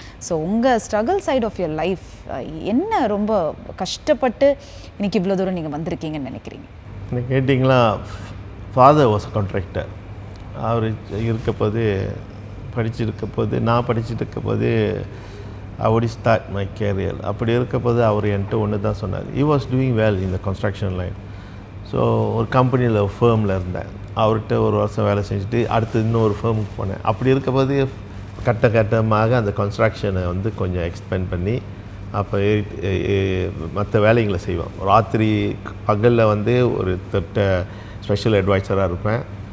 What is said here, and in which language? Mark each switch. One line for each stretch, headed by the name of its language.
Tamil: So உங்கள்
English: struggle side of your life
Tamil: என்ன ரொம்ப கஷ்டப்பட்டு இன்றைக்கி இவ்வளோ தூரம் நீங்கள் வந்திருக்கீங்கன்னு நினைக்கிறீங்க? எனக்கு கேட்டிங்களா,
English: Father was contractor.
Tamil: அவர் இருக்கப்போது படிச்சுருக்கப்போது நான் படிச்சுட்டு இருக்கப்போது
English: I start my career.
Tamil: அப்படி இருக்கப்போது அவர் என்கிட்ட ஒன்று தான் சொன்னார்.
English: he was doing well in the construction line.
Tamil: So ஒரு கம்பெனியில் ஃபேர்மில் இருந்தேன். அவர்கிட்ட ஒரு வருஷம் வேலை செஞ்சுட்டு அடுத்து இன்னொரு ஃபேர்முக்கு போனேன். அப்படி இருக்கப்போது கட்டமாக அந்த கன்ஸ்ட்ரக்ஷனை வந்து கொஞ்சம் எக்ஸ்பெண்ட் பண்ணி அப்போ மற்ற வேலைங்களை செய்வோம். ராத்திரி பகலில் வந்து ஒரு ஸ்பெஷல் அட்வைசராக இருப்பேன்.